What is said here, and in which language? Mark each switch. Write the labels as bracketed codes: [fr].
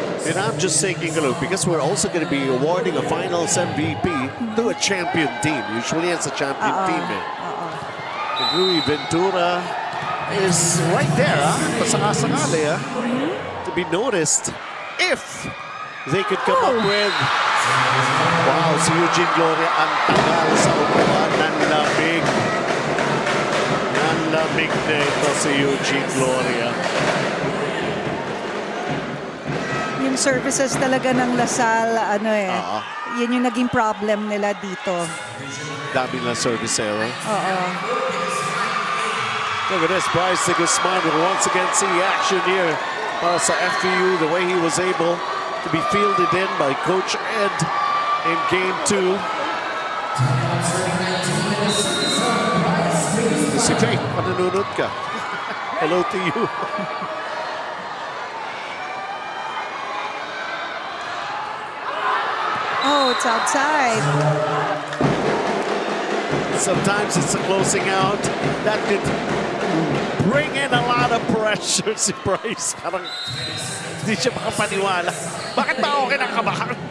[en] And I'm just taking a look because we're also going to be awarding a finals MVP to a champion team. Usually it's a champion team. And Rui Ventura is right there, [tl] pasaka-sakali, [en] to be noticed if they could come up with. [tl] Wow, si Eugene Gloria ang tagal sa upuan. Nanlamig. Nanlamig na ito si Eugene Gloria. Yung services talaga ng Lasal, yun yung naging problem nila dito. Dami na service error. Oo. [en] Look at this, Bryce de Guzman will once again see action here. [tl] Para sa FEU, [en] the way he was able to be fielded in by Coach Ed in Game 2. [tl] Si Faith, panunod ka. [en] Hello to you. Oh, it's outside. Sometimes it's a closing out that could bring in a lot of pressure si Bryce. [tl] Parang hindi siya makapaniwala. Bakit ba okay ng kabahan?